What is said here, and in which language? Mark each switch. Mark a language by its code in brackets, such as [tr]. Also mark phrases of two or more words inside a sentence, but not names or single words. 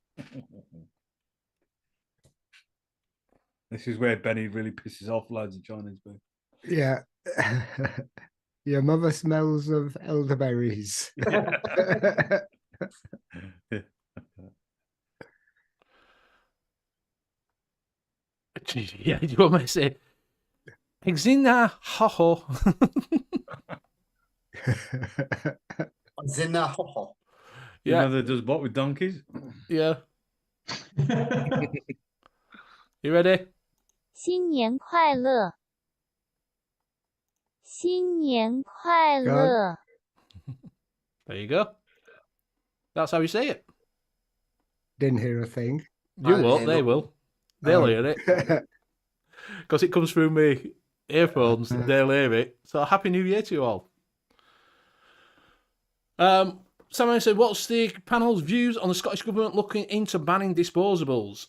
[en] This is where Benny really pisses off loads of Chinese people. Yeah. Your mother smells of elderberries. Yeah, do you want me to say? Exina ho ho. Zina ho ho. Yeah. You know that does what with donkeys? Yeah. You ready? [zh] 新年快乐！新年快乐！ [en] There you go. That's how you say it. Didn't hear a thing. You won't, they will. They'll hear it. Because it comes through my earphones, they'll hear it. So Happy New Year to you all. Someone said, what's the panel's views on the Scottish Government looking into banning disposables?